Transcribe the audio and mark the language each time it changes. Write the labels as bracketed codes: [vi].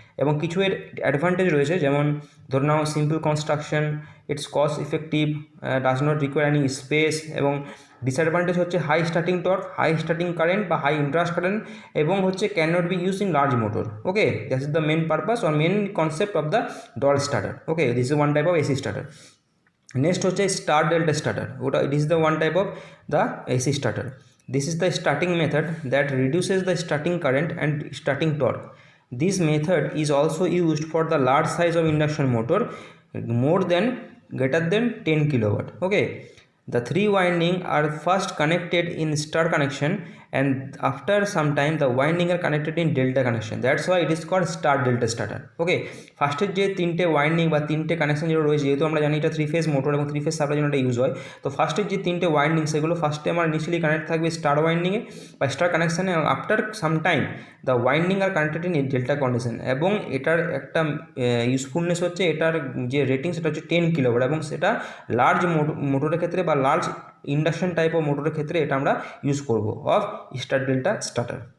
[bn] এবং কিছু এর অ্যাডভান্টেজ রয়েছে, যেমন ধরে নাও [en] simple construction, it's cost effective, does not require any space, [bn] এবং ডিসঅ্যাডভান্টেজ হচ্ছে [en] High starting torque, high starting current বা high interest current, এবং হচ্ছে can not be use in large motor. Okay, that is the main purpose or main concept of the DOL starter. Okay, this is one type of AC starter. Next হচ্ছে star delta starter, ওটা it is the one type of the AC starter. This is the starting method that reduces the starting current and starting torque. This method is also used for the large size of induction motor more than greater than 10 kilowatt. Okay, the three winding are first connected in star connection and after some time the winding are connected in delta connection. That's why it is called star delta starter. [bn] Okay, ফার্স্টের যে তিনটে winding বা তিনটে connection যেগুলো রয়েছে, যেহেতু আমরা জানি এটা 3 ফেজ মোটর এবং 3 ফেজ সাপ্লাই জন্য এটা ইউজ হয়, তো ফার্স্টের যে তিনটে ওয়াইন্ডিং সেগুলো ফার্স্টে আমার ইনিশিয়ালি কানেক্ট থাকবে স্টার ওয়াইন্ডিংয়ে বা স্টার কানেকশানে, এবং [en] After some time the winding are connected in delta condition. [bn] এবং এটার একটা ইউজফুলনেস হচ্ছে, এটার যে রেটিং সেটা হচ্ছে 10 কিলোওয়াট, এবং সেটা লার্জ মোটরের ক্ষেত্রে বা লার্জ ইন্ডাকশন টাইপ অফ মোটরের ক্ষেত্রে এটা আমরা ইউজ করব অফ স্টার ডেল্টা স্টার্টার।